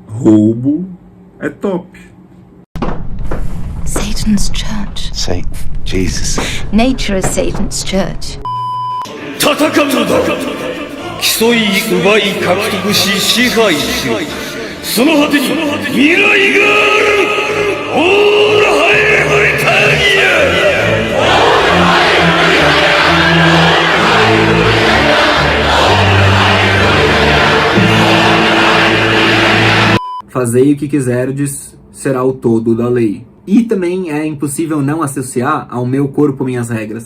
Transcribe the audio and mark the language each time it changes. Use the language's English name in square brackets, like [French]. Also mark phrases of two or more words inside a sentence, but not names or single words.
[Portuguese] Roubo é top. [English] Satan's church. Satan. Jesus. Nature is Satan's church. [Japanese] 戦うのだ。競い奪い獲得し支配しろ。その果てに未来がある。 [English] All hail Britannia. [Portuguese] Fazei o que quiserdes, será o todo da lei. E também é impossível não associar ao meu corpo minhas regras.